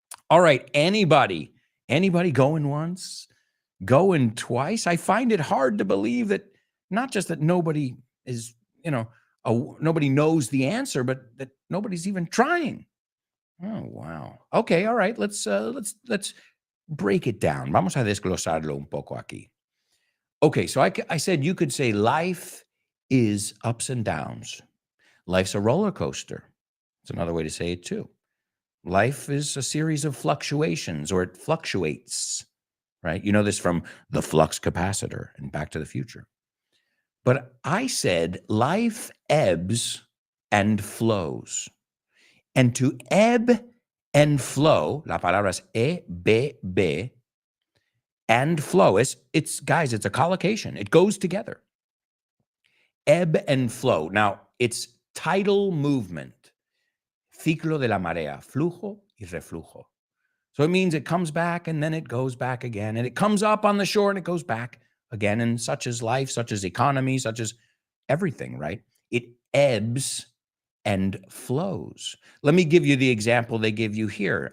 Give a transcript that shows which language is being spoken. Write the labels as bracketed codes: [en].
[en] All right, anybody going once, going twice? I find it hard to believe that not just that nobody is, nobody knows the answer, but that nobody's even trying. Oh, wow. Okay, all right. Let's break it down. [es] Vamos a desglosarlo un poco aquí. [en] Okay, so I said you could say life is ups and downs. Life's a roller coaster. It's another way to say it too. Life is a series of fluctuations, or it fluctuates, right? You know this from the flux capacitor and Back to the Future. But I said life ebbs and flows. And to ebb and flow, [es] la palabra es [en] E-B-B, and flow. It's guys, it's a collocation. It goes together. Ebb and flow. Now, it's tidal movement. [es] Ciclo de la marea, flujo y reflujo. [en] So it means it comes back and then it goes back again, and it comes up on the shore and it goes back again. And such is life, such as economy, such as everything, right? It ebbs and flows. Let me give you the example they give you here.